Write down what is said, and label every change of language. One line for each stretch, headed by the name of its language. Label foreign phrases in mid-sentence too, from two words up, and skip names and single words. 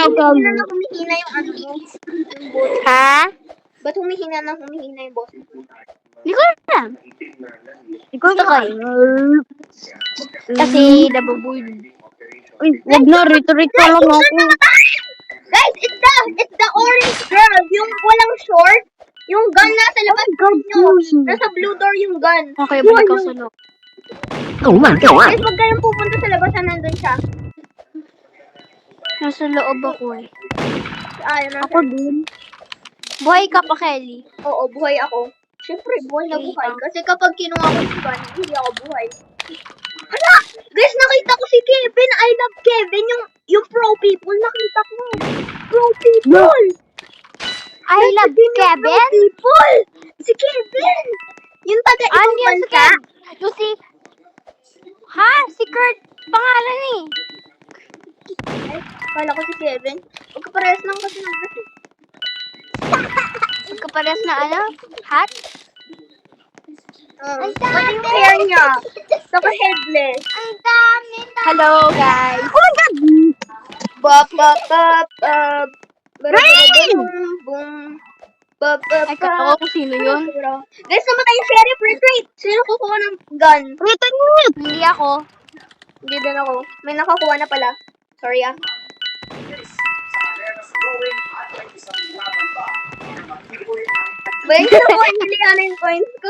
Filipino: humihina na humihina yung ano mo. Ha? Ba't humihina na humihina yung boss? Hindi ko alam. Gusto ko eh. Kasi nabubull. Uy, wag na, rito-rito lang ako. Guys,
English: it's the orange girl.
Filipino: Yung walang short. Yung gun nasa labas nyo. Nasa blue door yung gun. Okay, balik ako sa loob. Guys, wag kayong pupunta sa labas na nandun siya. Nasa loob ako eh. Ayun, Ako din. Buhay ka pa, Kelly. Oo, buhay ako. Siyempre, buhay na buhay. Kasi kapag kinuha ko yung gun, hindi ako buhay. Hala! Guys, nakita ko si Kevin.
English: I love Kevin.
Filipino: Yung
English: pro people,
Filipino: nakita ko.
English: Pro people! I love Kevin? Pro people!
Filipino: Si Kevin! Yung taga-ibang Ano yan si bansa. Kev? Yung si... Ha? Si Kurt? Pangalan eh. Ay, kala ko si Kevin. Magkaparehas lang kasi ng hat. Magkapares na ano? Hat? Pati yung hair niya. Saka headless. Ang dami.
English: Hello, guys. Oh my God! Bop, bop, bop, bop. Boom, boom. Bop, bop,
Filipino: Ay, katawa ko sino yun. Guys, namatay yung sheriff. Retreat! Sino kukuha ng gun? Retreat! Hindi ako. Hindi din ako. May nakakuha na pala. Sorry ah. Wait, nakuha hindi ano yung coins ko?